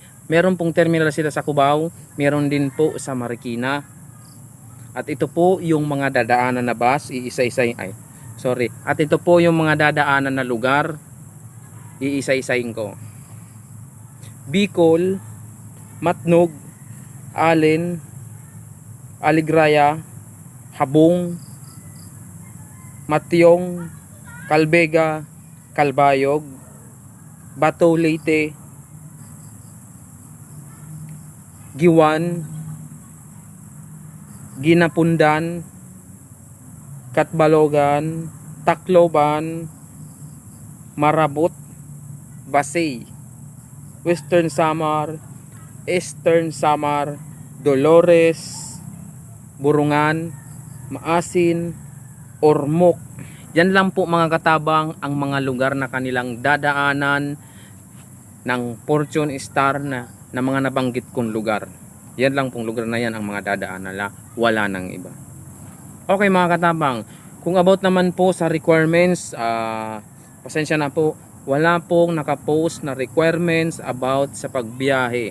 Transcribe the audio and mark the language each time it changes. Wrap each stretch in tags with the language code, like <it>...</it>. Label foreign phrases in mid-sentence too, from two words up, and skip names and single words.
<tl>Meron pong terminal sila sa Cubao, meron din po sa Marikina. At ito po yung mga dadaanan na bus, At ito po yung mga dadaanan na lugar, iisa-isahin ko. Bicol, Matnog, Allen, Aligraya, Habong, Matyong, Calvega, Calbayog, Bato Leyte, Giwan, Ginapundan, Katbalogan, Tacloban, Marabot, Basay, Western Samar, Eastern Samar, Dolores, Burungan, Maasin, Ormoc. Yan lang po mga katabang ang mga lugar na kanilang dadaanan ng Fortune Star na mga nabanggit kong lugar. Yan lang pong lugar na yan ang mga dadaanan nila, wala nang iba. Okay mga katabang, kung about naman po sa requirements, pasensya na po, wala pong nakapost na requirements about sa pagbiyahe.</tl>